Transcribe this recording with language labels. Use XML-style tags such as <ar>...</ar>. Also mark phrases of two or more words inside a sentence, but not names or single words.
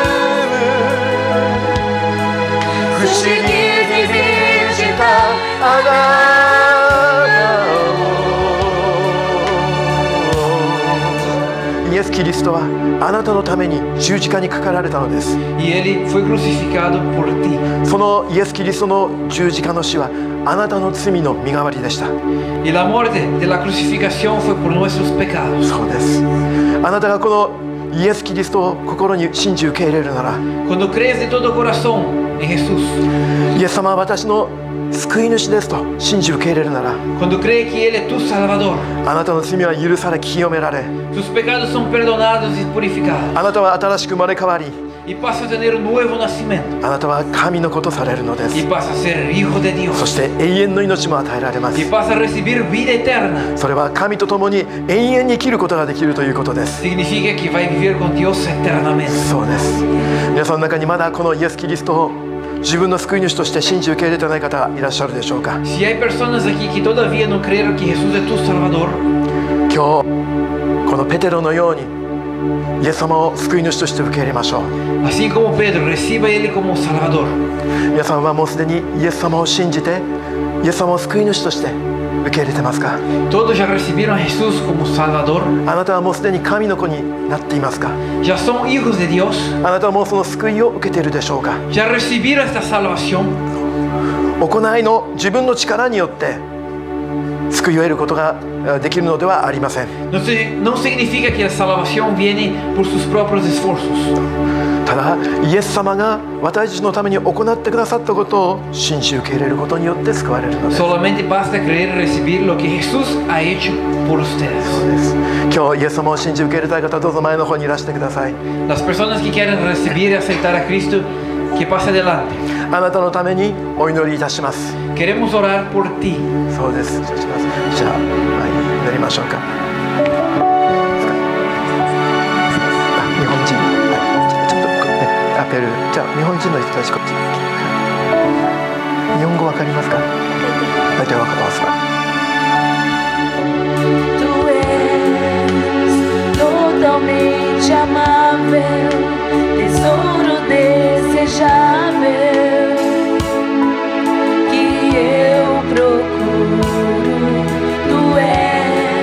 <ja>不思議に満ちたあなたをイエス・キリストはあなたのために十字架にかかられたのです。</ja> <es>Y Él fue crucificado por ti.</es> <ja>そのイエス・キリストの十字架の死はあなたの罪の身代わりでした。</ja> <es>Y la muerte de la crucificación fue por nuestros pecados.</es> <ja>そうです。あなたがこのイエス・キリストを心に信じ受け入れるなら、</ja> <es>Cuando crees de todo corazón en Jesús,</es> <ja>イエス様は私の救い主ですと信じ受け入れるなら、</ja> <es>cuando crees que Él es tu Salvador,</es> <ja>あなたの罪は許され清められ、</ja> <es>tus pecados son perdonados y purificados.</es> <ja>あなたは新しく生まれ変わり、</ja> <es>Y pasas a tener un nuevo nacimiento.</es> <ja>あなたは神の子とされるので</ja> <es>Y</es> <ja>す。</ja> <es>pasas a ser hijo de</es> <ja>そ</ja> <es>Dios.</es> <ja>して永遠の命も与えられます。</ja> <es>Y pasas a recibir vida eterna.</es> <ja>それは神と共に永遠に生きることができるということです。</ja> <es>Significa que va a vivir con Dios eternamente.</es> <ja>そうです。皆さんの中にまだこのイエス・キリストを自分の救い主として信じ受け入れてない方いらっしゃるでしょうか。</ja> <es>Si hay personas aquí que todavía no creen que Jesús es tu Salvador,</es> <ja>今日このペテロのようにイエス様を救い主として受け入れましょう。</ja> <es>así como Pedro, reciba a Él como Salvador.</es> <ja>皆さんはもうすでにイエス様を信じてイエス様を救い主として受け入れてますか？</ja> <es>Todos ya recibieron a Jesús como Salvador.</es> <ja>あなたはもうすでに神の子になっていますか？</ja> <es>Ya son hijos de Dios.</es> <ja>あなたはもうその救いを受けているでしょうか？</ja> <es>Ya recibieron esta salvación.</es> <ja>行いの自分の力によって救いを得ることができるのではありません。</ja> <es>No significa que la salvación viene por sus propios esfuerzos.</es> <ja>ただイエス様が私たちのために行ってくださったことを信じ受け入れることによって救われるのです。</ja> <es>Solamente basta creer y recibir lo que Jesús ha hecho por ustedes.</es> <ja>今日イエス様を信じ受け入れたい方はどうぞ前の方にいらしてください。</ja> <es>Las personas que quieren recibir y aceptar a Cristo, que pase adelante.</es> <ja>あなたのためにお祈りいたします。</ja> <es>Queremos orar por ti.</es> <ja>そうです。じゃあ、はい、祈りましょうか。日本人、ちょっとね、ペルー、じゃあ日本人の人たちこっち。日本語わかりますか？大体わかりますか？</ja> <pt>Tu és totalmente amável, tesouro desejável que eu procuro. Tu és</pt>